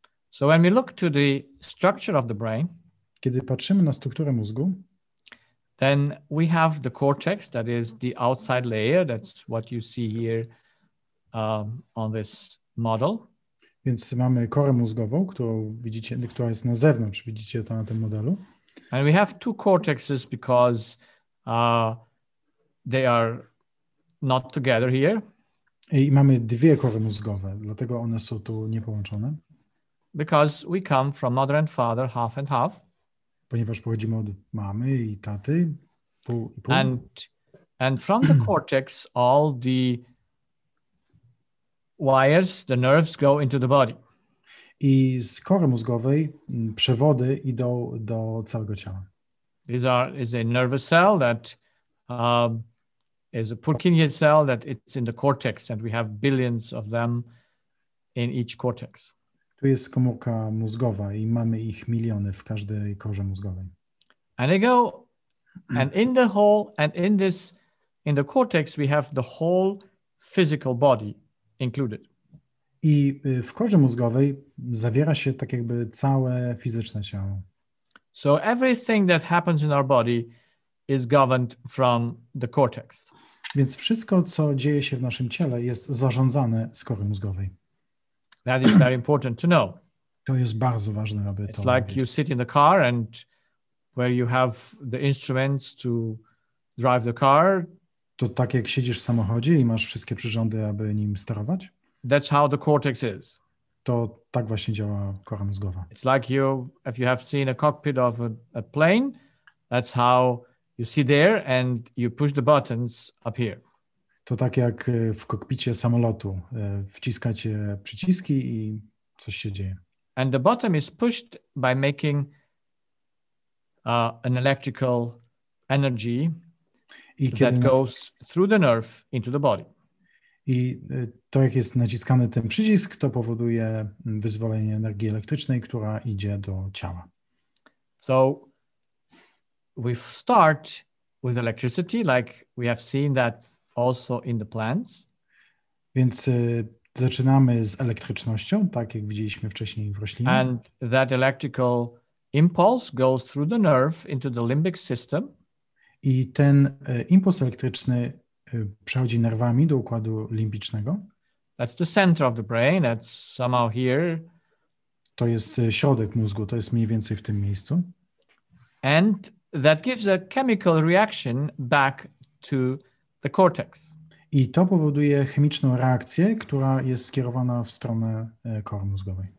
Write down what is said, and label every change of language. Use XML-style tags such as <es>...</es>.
<en>So when we look to the structure of the brain,</en> <pl>kiedy patrzymy na strukturę mózgu,</pl> <en>then we have the cortex, that is the outside layer. That's what you see here on this model.</en> <pl>Więc mamy korę mózgową, którą widzicie, która jest na zewnątrz, widzicie to na tym modelu.</pl> <en>And we have two cortexes because they are not together here.</en> <pl>I mamy dwie kory mózgowe, dlatego one są tu niepołączone.</pl> <en>Because we come from mother and father, half and half.</en> <pl>Ponieważ pochodzimy od mamy i taty, pół i pół.</pl> <en>And from the cortex, all the wires, the nerves go into the body.</en> <pl>I z kory mózgowej przewody idą do całego ciała.</pl> <en>Is a nervous cell that is a Purkinje cell that it's in the cortex, and we have billions of them in each cortex.</en> <pl>Tu jest komórka mózgowa i mamy ich miliony w każdej korze mózgowej.</pl> <en>And they go, and in the whole, and in the cortex we have the whole physical body included.</en> <pl>I w korze mózgowej zawiera się tak jakby całe fizyczne ciało.</pl> <en>So everything that happens in our body is governed from the cortex.</en> <pl>Więc wszystko, co dzieje się w naszym ciele, jest zarządzane z kory mózgowej.</pl> <en>That is very important to know.</en> <pl>To jest bardzo ważne, aby to</pl> <en>It's like</en> <pl>wiedzieć.</pl> <en>you sit in the car and where you have the instruments to drive the car.</en> <pl>To tak jak siedzisz w samochodzie i masz wszystkie przyrządy, aby nim sterować.</pl> <en>That's how the cortex is.</en> <pl>To tak właśnie działa kora mózgowa.</pl> <en>It's like if you have seen a cockpit of a plane, that's how you sit there and you push the buttons up here.</en> <pl>To tak jak w kokpicie samolotu. Wciskacie przyciski i coś się dzieje.</pl> <en>And the button is pushed by making an electrical energy that goes through the nerve into the body.</en> <pl>I to, jak jest naciskany ten przycisk, to powoduje wyzwolenie energii elektrycznej, która idzie do ciała.</pl> <en>So we start with electricity, like we have seen that also in the plants.</en> <pl>Więc zaczynamy z elektrycznością, tak jak widzieliśmy wcześniej w roślinie.</pl> <en>And that electrical impulse goes through the nerve into the limbic system.</en> <pl>I ten impuls elektryczny przechodzi nerwami do układu limbicznego.</pl> <en>That's the center of the brain. That's somehow here.</en> <pl>To jest środek mózgu, to jest mniej więcej w tym miejscu.</pl> <en>And that gives a chemical reaction back to the cortex.</en> <pl>I to powoduje chemiczną reakcję, która jest skierowana w stronę kory mózgowej.</pl>